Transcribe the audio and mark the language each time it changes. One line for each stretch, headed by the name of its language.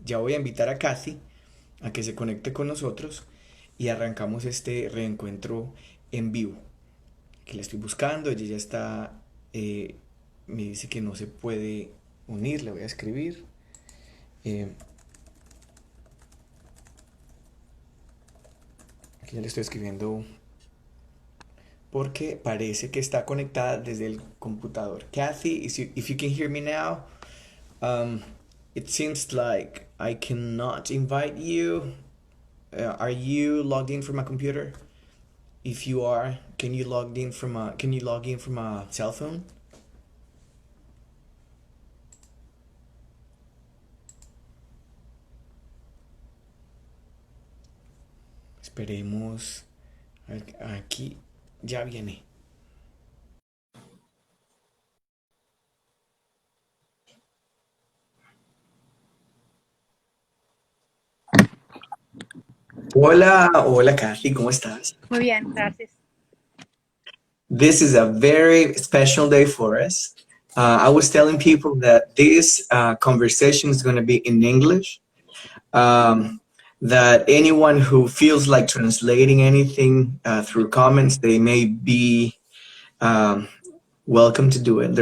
Spanish: Ya voy a invitar a Kathy a que se conecte con nosotros y arrancamos este reencuentro en vivo que la estoy buscando, ella ya está, me dice que no se puede unir, le voy a escribir. Eh, Aquí ya le estoy escribiendo porque parece que está conectada desde el computador.
English: Kathy, if you can hear me now, um, it seems like I cannot invite you. Are you logged in from a computer? If you are, can you log in from a cell phone?
Spanish: Esperemos. Aquí ya viene. Hola, hola Kathy, ¿cómo estás? Muy bien, gracias.
English: This is a very special day for us. I was telling people that this conversation is going to be in English. Um, that anyone who feels like translating anything through comments, they may be um, welcome to do it.